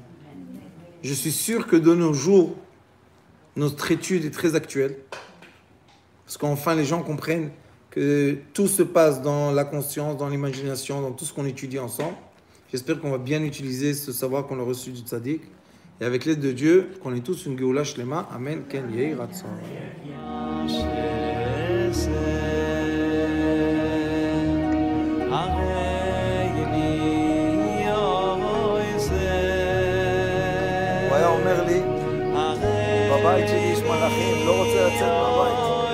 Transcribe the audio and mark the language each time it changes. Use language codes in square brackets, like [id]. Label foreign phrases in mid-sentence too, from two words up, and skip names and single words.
[fr] Je suis sûr que de nos jours, notre étude est très actuelle. Parce qu'enfin les gens comprennent que tout se passe dans la conscience, dans l'imagination, dans tout ce qu'on étudie ensemble. J'espère qu'on va bien utiliser ce savoir qu'on a reçu du tzaddik. Et avec l'aide de Dieu, qu'on ait tous une [he] גאולה שלמה. אמן. כן יהי רצון. Amen. אומר לי, בבית שלי יש מלאכים, לא רוצה לצאת מהבית.